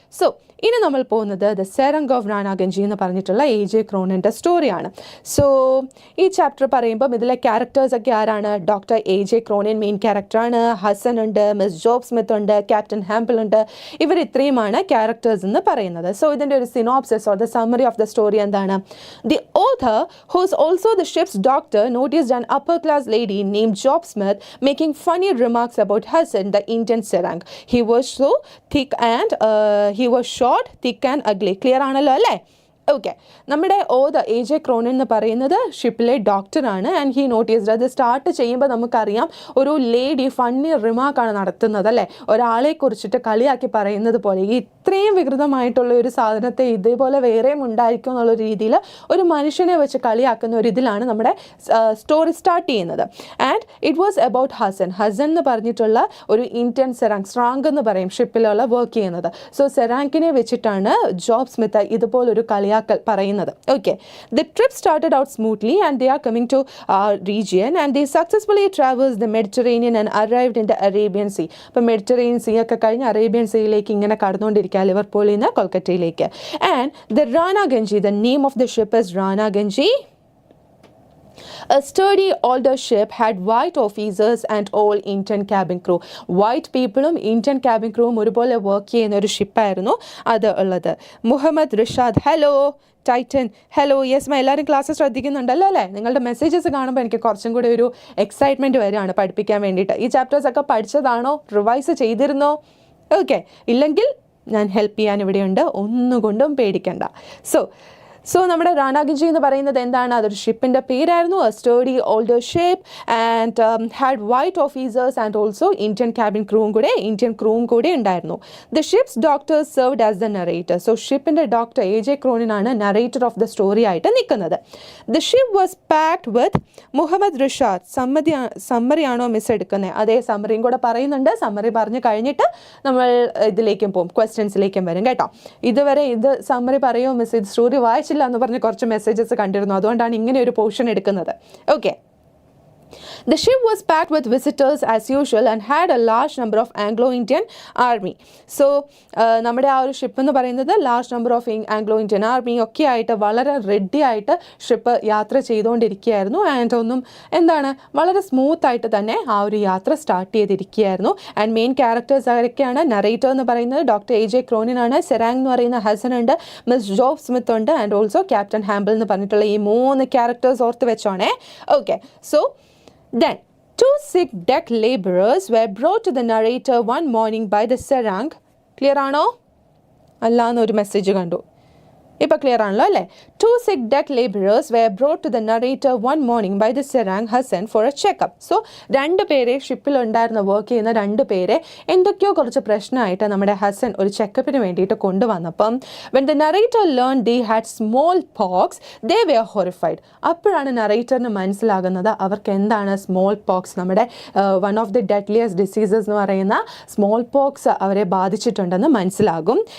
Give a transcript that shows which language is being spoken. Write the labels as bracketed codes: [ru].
[ml] So ഇനി നമ്മൾ പോകുന്നത് ദ സെറങ് ഓഫ് റാനാഗഞ്ചി എന്ന് പറഞ്ഞിട്ടുള്ള AJ ക്രോണിൻ്റെ സ്റ്റോറിയാണ്. സോ ഈ ചാപ്റ്റർ പറയുമ്പം ഇതിലെ ക്യാരക്ടേഴ്സൊക്കെ ആരാണ്? ഡോക്ടർ AJ ക്രോണിൻ മെയിൻ ക്യാരക്ടറാണ്, ഹസൻ ഉണ്ട്, മിസ് ജോബ് സ്മിത്ത് ഉണ്ട്, ക്യാപ്റ്റൻ ഹാമ്പിൾ ഉണ്ട്. ഇവർ ഇത്രയുമാണ് ക്യാരക്ടേഴ്സ് എന്ന് പറയുന്നത്. സോ ഇതിൻ്റെ ഒരു [en] synopsis or the summary of the story [ml] എന്താണ്? [en] The author who is also the ship's doctor noticed an upper class lady named Job Smith making funny remarks about Hassan, the Indian Serang. He was so thick and he was short, thick and ugly. [ml] Clear ആണല്ലോ അല്ലേ? Okay, നമ്മുടെ AJ Cronin എന്ന് പറയുന്നത് ഷിപ്പിലെ ഡോക്ടറാണ്. [en] and he noticed, [ml] അത് start ചെയ്യുമ്പോൾ നമുക്കറിയാം ഒരു ലേഡി ഫണ്ണി റിമാർക്കാണ് നടത്തുന്നത് അല്ലേ, ഒരാളെ കുറിച്ചിട്ട് കളിയാക്കി പറയുന്നത് പോലെ. ഇത്രയും വികൃതമായിട്ടുള്ള ഒരു സാധനത്തെ ഇതേപോലെ വേറെയും ഉണ്ടായിരിക്കും എന്നുള്ള രീതിയിൽ ഒരു മനുഷ്യനെ വെച്ച് കളിയാക്കുന്ന ഒരു ഇതിലാണ് നമ്മുടെ സ്റ്റോറി സ്റ്റാർട്ട് ചെയ്യുന്നത്. [en] and it was about [ml] Hasan എന്ന് പറഞ്ഞിട്ടുള്ള ഒരു ഇന്ത്യൻ സെറാങ് എന്ന് പറയും ഷിപ്പിലുള്ള വർക്ക് ചെയ്യുന്നത്. സോ സെറാങ്കിനെ വെച്ചിട്ടാണ് ജോബ് സ്മിത്ത് ഇതുപോലൊരു കളിയാക്കൽ പറയുന്നത്. [en] Okay, the trip started out smoothly and they are coming to region and they successfully traverse the Mediterranean and arrived in the Arabian sea. [ml] അപ്പോൾ മെഡിറ്ററേനിയൻ സീ ഒക്കെ കഴിഞ്ഞ് Arabian സീയിലേക്ക് ഇങ്ങനെ കടന്നുകൊണ്ടിരിക്കുക, ലിവർപൂളിൽ നിന്ന് കൊൽക്കത്തയിലേക്ക്. [en] And the Ranaganji, the name of the ship is Ranaganji. A sturdy older ship had white officers and all Indian cabin crew. [ml] White peopleum Indian cabin crewum ഒരുപോലെ work ചെയ്യുന്ന ഒരു ഷിപ്പായിരുന്നു അത് ഉള്ളത്. Muhammad Rishad, hello. Titan, hello. Yes my, എല്ലാവരും class ശ്രദ്ധിക്കുന്നുണ്ടല്ലോ അല്ലേ? നിങ്ങളുടെ messages കാണുമ്പോൾ എനിക്ക് കുറച്ചും കൂടി ഒരു എക്സൈറ്റ്മെൻറ്റ് വരികയാണ് പഠിപ്പിക്കാൻ വേണ്ടിയിട്ട്. ഈ ചാപ്റ്റേഴ്സൊക്കെ പഠിച്ചതാണോ, റിവൈസ് ചെയ്തിരുന്നോ? ഓക്കെ, ഇല്ലെങ്കിൽ ഞാൻ ഹെൽപ്പ് ചെയ്യാൻ ഇവിടെയുണ്ട്, ഒന്നുകൊണ്ടും പേടിക്കണ്ട. സോ നമ്മുടെ റാനാഗഞ്ചി എന്ന് പറയുന്നത് എന്താണ്? അതൊരു ഷിപ്പിൻ്റെ പേരായിരുന്നു. [en] a sturdy older ship and had white officers and also Indian [ml] ക്രൂവും കൂടെ ഉണ്ടായിരുന്നു. [en] The ship's doctor served as the narrator. [ml] So ഷിപ്പിൻ്റെ doctor AJ ക്രോണിനാണ് narrator of the story ആയിട്ട് നിൽക്കുന്നത്. [en] the ship was packed with [ml] Muhammad Rishad. സമ്മറിയാണോ miss എടുക്കുന്നത്? അതേ, സമ്മറിയും കൂടെ പറയുന്നുണ്ട്. സമ്മറി പറഞ്ഞ് കഴിഞ്ഞിട്ട് നമ്മൾ ഇതിലേക്കും പോകും, ക്വസ്റ്റ്യൻസിലേക്കും വരും കേട്ടോ. ഇതുവരെ ഇത് സമ്മറി പറയുമോ മിസ്, ഇത് സ്റ്റോറി വായിച്ചില്ല എന്ന് പറഞ്ഞ് കുറച്ച് മെസ്സേജസ് കണ്ടിരുന്നു, അതുകൊണ്ടാണ് ഇങ്ങനെ ഒരു പോർഷൻ എടുക്കുന്നത്. [en] Okay, The ship was packed with visitors as usual and had a large number of Anglo-Indian army. [ml] So നമ്മുടെ ആ ഒരു ഷിപ്പ് എന്ന് പറയുന്നത് large number of Anglo-Indian army ഒക്കെ ആയിട്ട് വളരെ റെഡി ആയിട്ട് ഷിപ്പ് യാത്ര ചെയ്തുകൊണ്ടിരിക്കുകയായിരുന്നു. ആൻഡ് വളരെ സ്മൂത്ത് ആയിട്ട് തന്നെ ആ ഒരു യാത്ര സ്റ്റാർട്ട് ചെയ്തിരിക്കുകയായിരുന്നു. ആൻഡ് മെയിൻ ക്യാരക്ടേഴ്സ് ആരൊക്കെയാണ്? നറേറ്റർ എന്ന് പറയുന്നത് ഡോക്ടർ AJ ക്രോണിനാണ്. സെറാങ് എന്ന് പറയുന്ന ഹസൻ ഉണ്ട്, മിസ് ജോബ് സ്മിത്ത് ഉണ്ട്, ആൻഡ് ഓൾസോ ക്യാപ്റ്റൻ ഹാമ്പിൾ എന്ന് പറഞ്ഞിട്ടുള്ള ഈ 3 ക്യാരക്ടേഴ്സ് ഓർത്ത് വെച്ചോണേ. [en] Okay, so then 2 sick deck laborers were brought to the narrator one morning by the Serang. [ml] Clear ആണോ? അല്ല എന്നൊരു മെസ്സേജ് കണ്ടു. ഇപ്പോൾ ക്ലിയർ ആണല്ലോ അല്ലേ? [en] 2 sick deck laborers were brought to the narrator one morning by the Serang Hassan for a checkup. [ml] So 2 പേരെ ഷിപ്പിൽ ഉണ്ടായിരുന്ന വർക്ക് ചെയ്യുന്ന 2 പേരെ എന്തൊക്കെയോ കുറച്ച് പ്രശ്നമായിട്ട് നമ്മുടെ ഹസൻ ഒരു ചെക്കപ്പിന് വേണ്ടിയിട്ട് കൊണ്ടുവന്നപ്പം [en] when the narrator learned they had small pox they were horrified. [ml] അപ്പോഴാണ് നറേറ്ററിന് മനസ്സിലാകുന്നത് അവർക്ക് എന്താണ് സ്മോൾ പോക്സ്, നമ്മുടെ one of the deadliest diseases എന്ന് പറയുന്ന സ്മോൾ പോക്സ് അവരെ ബാധിച്ചിട്ടുണ്ടെന്ന് മനസ്സിലാകും.